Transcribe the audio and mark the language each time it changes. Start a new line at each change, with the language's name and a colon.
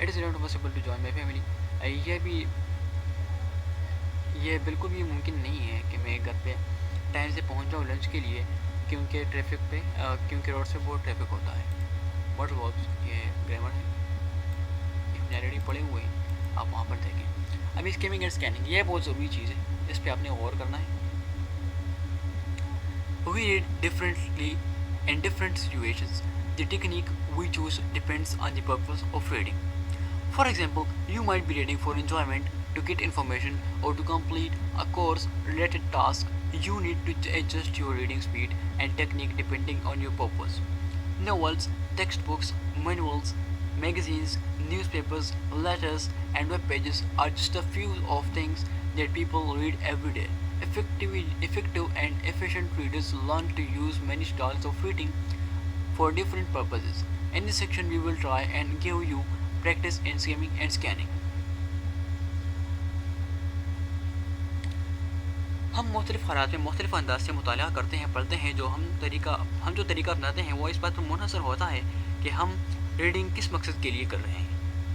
English: It is not possible to join my family.
Hindi: ये बिल्कुल भी मुमकिन नहीं है कि मैं घर पे टाइम से पहुँच जाऊँ लंच के लिए, क्योंकि क्योंकि रोड से बहुत ट्रैफिक होता है। मॉडल वर्ब्स, ये ग्रामर है, ये हमने ऑलरेडी पढ़े हुए हैं, आप वहाँ पर देखें। अभी स्किमिंग एंड स्कैनिंग, ये बहुत ज़रूरी चीज़ है, इस पर आपने गौर करना है।
English: We read differently in different situations. The technique we choose depends on the purpose of reading. For example, you might be reading for enjoyment, to get information, or to complete a course related task. You need to adjust your reading speed and technique depending on your purpose. Novels, textbooks, manuals, magazines, newspapers, letters, and web pages are just a few of things that people read every day. Effective and efficient readers learn to use many styles of reading for different purposes. In this section, we will try and give you practice in skimming and scanning.
Hindi: हम मुख्तलिफ़ हालात में मुख्तलिफ़ अंदाज से मुताला करते हैं, पढ़ते हैं। जो तरीका अपनाते हैं वो इस बात पर मुनहसर होता है कि हम रीडिंग किस मकसद के लिए कर रहे हैं।